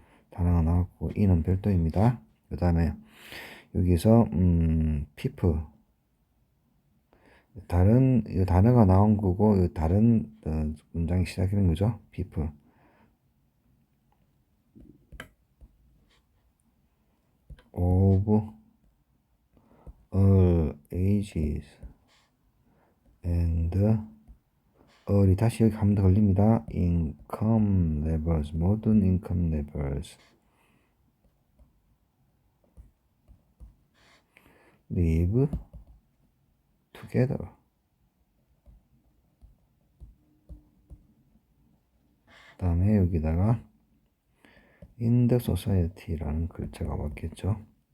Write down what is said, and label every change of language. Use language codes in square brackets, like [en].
[ko] 단어가 나올 거고, in은 별도입니다. 그 다음에 여기서 people, 다른 이 단어가 나온 거고, 이 다른 문장이 시작하는 거죠. [en] people of all ages and all이 [ko] 다시 여기 한번 더 걸립니다. [en] income levels, [ko] 모든 [en] income levels live together. [ko] 그 다음에 여기다가 [en] in the society [ko] 라는 글자가 왔겠죠.